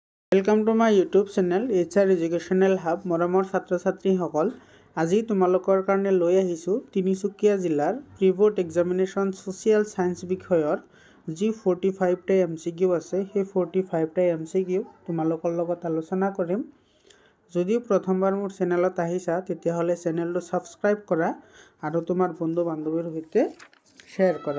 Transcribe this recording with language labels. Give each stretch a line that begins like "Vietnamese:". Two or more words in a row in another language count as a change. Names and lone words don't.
English: Welcome to my YouTube channel
Assamese: HR एजुकेशनल हब मरমৰ ছাত্ৰ ছাত্ৰীসকল আজি তোমালোকৰ কাৰণে লৈ আহিছোঁ তিনিচুকীয়া জিলাৰ
English: pre board examination social science
Assamese: বিষয়ৰ যি 45 টা MCQ আছে সেই 45 টা MCQ তোমালোকৰ লগত আলোচনা কৰিম। যদিও প্ৰথমবাৰ মোৰ চেনেলত আহিছা তেতিয়াহ'লে চেনেলটো সাবস্ক্ৰাইব কৰা আৰু তোমাৰ বন্ধু বান্ধৱীৰ সৈতে শ্বেয়াৰ কৰা।